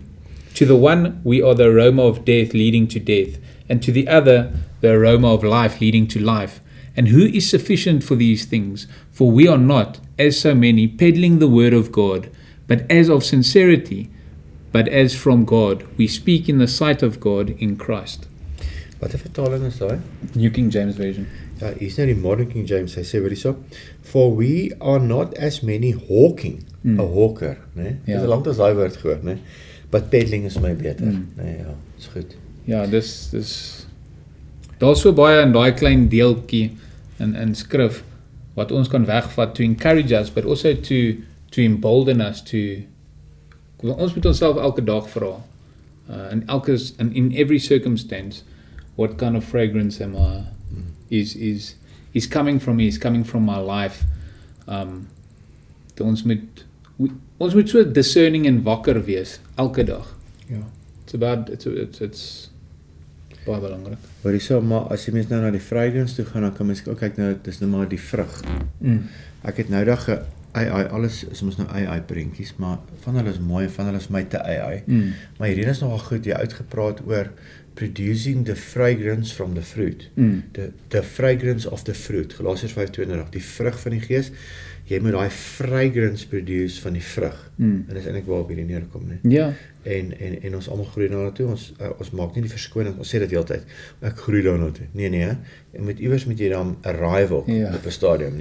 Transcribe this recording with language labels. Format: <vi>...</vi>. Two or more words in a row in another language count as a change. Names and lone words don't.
<en>To the one we are the aroma of death leading to death, and to the other the aroma of life leading to life. And who is sufficient for these things? For we are not, as so many, peddling the word of God, but as of sincerity, but as from God, we speak in the sight of God in Christ.</en> <af>Wat 'n vertaling is daai? New King James Version. Ja, hier's nou die Modern King James, hy sê hierso,</af> <en>for we are not as many hawking,</en> <af>'n hawker, né? Dis lank as daai woord gehoor, né?</af> <en>But peddling</en> <af>is my beter, né? Ja, is goed. Ja, dis daar's so baie in daai klein deeltjie in skrif wat ons kan wegvat</af> <en>to encourage us, but also to embolden us to.</en> <af>Ons moet onsself elke dag vra,</af> <en>in every circumstance, what kind of fragrance am I, is coming from me, is coming from my life.</en> <af>Ons moet so discerning en wakker wees, elke dag. Ja. It's baie belangrik. Maar hierso, maar as jy mens nou na die fragrance toe gaan, dan kan mens ook kyk nou, dis nou maar die vrug. Ek het nou dag alles is ons nou AI prentjies, maar van hulle is mooi en van hulle is my te AI. Maar hierdie is nogal goed, jy uitgepraat oor</af> <en>producing the fragrance from the fruit. The fragrance of the fruit.</en> <af>Galasiërs 5:22. Die vrug van die Gees. Jy moet daai</af> <en>fragrance produce</en> <af>van die vrug. En dis eintlik waarop hierdie neerkom, né? Ja. En ons almal groei daarna toe. Ons maak nie die verskoning. Ons sê dit heeltyd. Ek groei daarna toe. Nee, jy moet iewers met jy dan arrive op 'n stadium.</af>